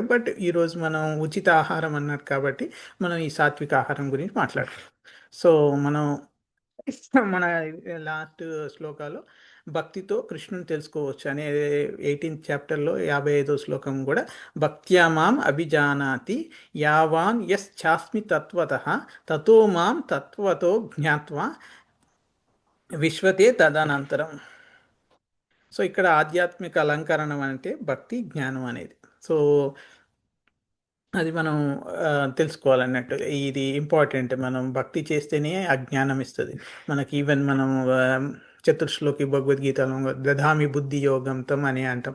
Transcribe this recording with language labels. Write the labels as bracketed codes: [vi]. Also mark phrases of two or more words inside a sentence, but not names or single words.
[te] బట్ ఈరోజు మనం ఉచిత ఆహారం అన్నారు కాబట్టి మనం ఈ సాత్విక ఆహారం గురించి మాట్లాడుతాం. సో మనం మన లాస్ట్ శ్లోకాలు భక్తితో కృష్ణుని తెలుసుకోవచ్చు అనే 18th చాప్టర్లో 55వ శ్లోకం కూడా [sa] भक्त्या मां अभिजानाति यावान् यस् चास्मि तत्त्वतः ततो मां तत्त्वतो ज्ञात्वा विशते तदनन्तरम्. [te] సో ఇక్కడ ఆధ్యాత్మిక అలంకరణం అంటే భక్తి, జ్ఞానం అనేది. సో అది మనం తెలుసుకోవాలన్నట్టు. ఇది ఇంపార్టెంట్. మనం భక్తి చేస్తేనే అజ్ఞానం ఇస్తుంది మనకి. ఈవెన్ మనం చతుర్శ్లోకి భగవద్గీతలో [sa] दधामि बुद्धि योगं तम् [te] అని అంటాం.